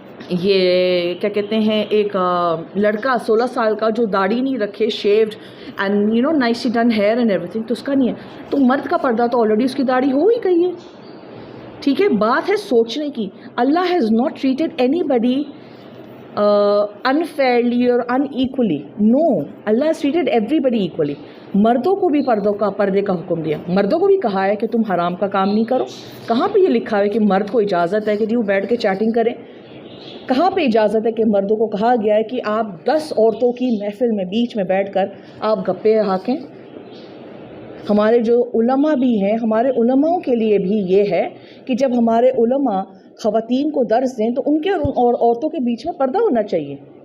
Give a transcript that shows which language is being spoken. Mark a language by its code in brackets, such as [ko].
[ur] یہ کیا کہتے ہیں، ایک لڑکا 16 سال کا جو داڑھی نہیں رکھے، [en] shaved and nicely done hair and everything, [ur] تو اس کا نہیں ہے. تو مرد کا پردہ تو آلریڈی اس کی داڑھی ہو ہی گئی ہے. ٹھیک ہے، بات ہے سوچنے کی. [en] اللہ has not treated anybody unfairly اور unequally. No, اللہ has treated everybody equally. [ur] مردوں کو بھی پردے کا حکم دیا. مردوں کو بھی کہا ہے کہ تم حرام کا کام نہیں کرو. کہاں پہ یہ لکھا ہے کہ مرد کو اجازت ہے کہ وہ بیٹھ کے چیٹنگ کریں؟ کہاں پہ اجازت ہے کہ مردوں کو کہا گیا ہے کہ آپ 10 عورتوں کی محفل میں بیچ میں بیٹھ کر آپ گپے ہاکیں؟ ہمارے جو علماء بھی ہیں، ہمارے علماءوں کے لیے بھی یہ ہے کہ جب ہمارے علماء خواتین کو درس دیں تو ان کے اور عورتوں کے بیچ میں پردہ ہونا چاہیے.